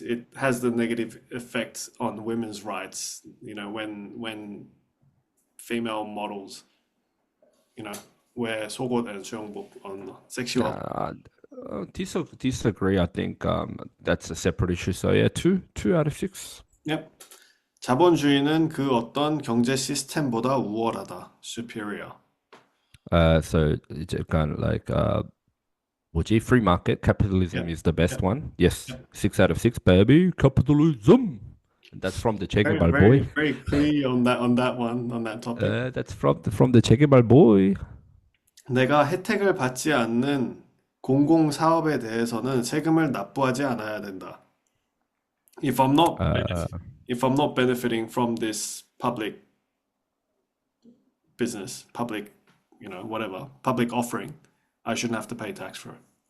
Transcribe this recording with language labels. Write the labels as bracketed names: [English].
[English] It has the negative effects on women's rights. When female models, you know, wear [Korean] 속옷 [English] and [Korean] 수영복 [English] on sexual. Uh, disagree. I think that's a separate issue. So yeah, two out of six. Yep. [Korean] 자본주의는 그 어떤 경제 시스템보다 우월하다. [English] superior. So it's kind of like [Korean] 뭐지? [English] Free market capitalism Yep. is the best Yep. one. Yes, Yep. 6 out of 6, baby. Capitalism. And that's from the Che Very, Guevara very, boy. very clear on that one, on that topic. That's from the Che Guevara boy. [Korean] 내가 혜택을 받지 않는 공공 사업에 대해서는 세금을 납부하지 않아야 된다. [English] If I'm not Uh, if I'm not benefiting from this public business, public, whatever, public offering, I shouldn't have to pay tax for it.